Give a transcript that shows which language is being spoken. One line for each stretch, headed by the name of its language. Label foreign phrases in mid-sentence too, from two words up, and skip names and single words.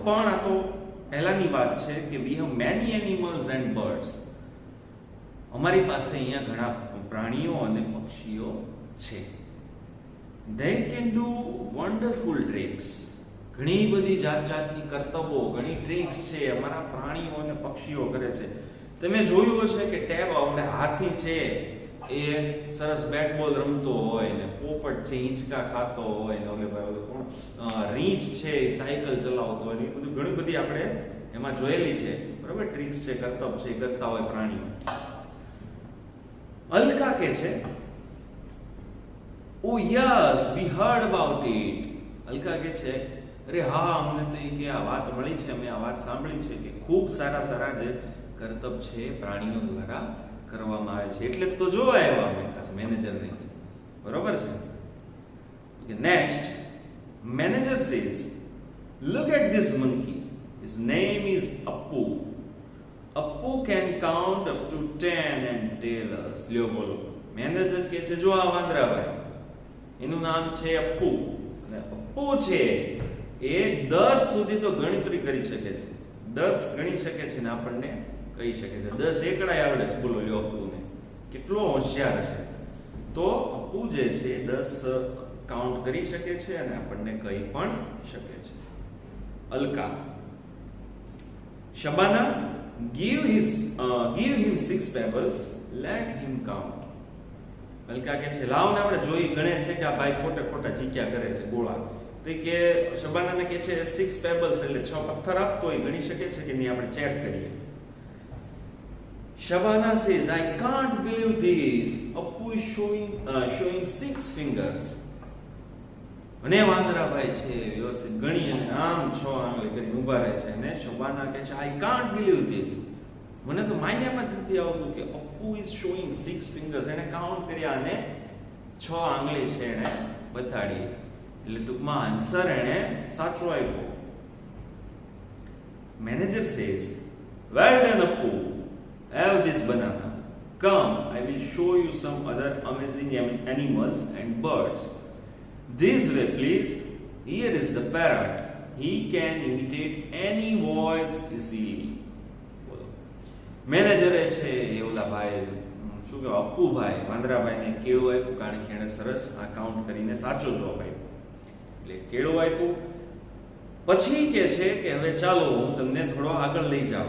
Gujarati: પણ આ તો પહેલાની વાત છે કે
English: we have many animals and birds.
Gujarati: અમારી પાસે અહીંયા ઘણા પ્રાણીઓ અને પક્ષીઓ છે.
English: They can do wonderful tricks.
Gujarati: ઘણી બધી જાત જાતની કરતબો, ઘણી ટ્રિક્સ છે અમારા પ્રાણીઓ અને પક્ષીઓ કરે છે. તમે જોયું હશે કે આપણે હાથી છે એ સરસ
English: bat ball
Gujarati: રમતો હોય ને, પોપટ છે હિંચકા ખાતો હોય ને, રીંછ છે એ સાયકલ ચલાવતો હોય ને, એ બધું ઘણી બધી આપણે એમાં જોયેલી છે. બરાબર? ટ્રિક્સ છે, કરતબ છે, કરતા હોય પ્રાણીઓ. અલ્કા કે છે,
English: oh yes we heard about it.
Gujarati: અલ્કા કે છે, અરે હા, અમને તો એ કે આ વાત મળી છે, અમે આ વાત સાંભળી છે કે ખૂબ સારા સારા જે કરતબ છે પ્રાણીઓ દ્વારા કરવામાં આવે છે, એટલે તો જોવા આવ્યા અમે ખાસ મેનેજરને. બરોબર છે?
English: next, manager says, look at this monkey, his name is Appu. Appu can count up to 10 and tell us.
Gujarati: લ્યો બોલો. મેનેજર કે છે, જો આ વાંદરાભાઈ, એનું નામ છે અપ્પુ, અને અપ્પુ છે એ 10 સુધી તો ગણતરી કરી શકે છે, 10 ગણી શકે છે ને આપણને કહી શકે છે. 10 એકડાય આવડે છે. બોલો લ્યો અપ્પુને, કેટલો હોશિયાર છે. તો અપ્પુ જે છે 10 કાઉન્ટ કરી શકે છે અને આપણને કહી પણ શકે છે. અલ્કા, શબાના,
English: give him 6 pebbles, let him count.
Gujarati: અલ્કા કે છે, લાવ ને આપણે જોઈ ગણે છે કે આ ભાઈ ખોટા ખોટા ચીક્યા કરે છે ગોળા. તો કે શબાનાને કે છે 6 pebbles એટલે 6 પથ્થર આપતો હોય, ગણી શકે છે કે નહીં, આપણે ચેક કરીએ.
English: Shabana says, I can't believe this. Appu is showing 6 fingers.
Gujarati: અને વાંદરાભાઈ છે વ્યવસ્થિત ગણી અને આમ 6 આંગળી કરીને ઊભા રહે છે, અને શબાના કહે છે,
English: I can't believe this.
Gujarati: મને તો માન્યમાં જ નથી આવતું કે અપ્પુ
English: is showing 6 fingers.
Gujarati: એને કાઉન્ટ કર્યા અને 6 આંગળી છે એને બતાડી, એટલે ટૂંકમાં આન્સર એને સાચો આપ્યો.
English: મેનેજર says, well done Appu, have this banana, come I will show you some other amazing animals and birds. This way please, here is the parrot, he can imitate any voice easily.
Gujarati: બોલો. મેનેજરે છે એ ઓલા ભાઈ શું કહેવાય અપ્પુભાઈ વાંદરાભાઈને કેળું આપ્યું કારણ કે એણે સરસ આ કાઉન્ટ કરીને સાચો જવાબ આપ્યો. એટલે કેળું આપ્યું પછી કે છે કે હવે ચાલો હું તમને થોડો આગળ લઈ જાઉં.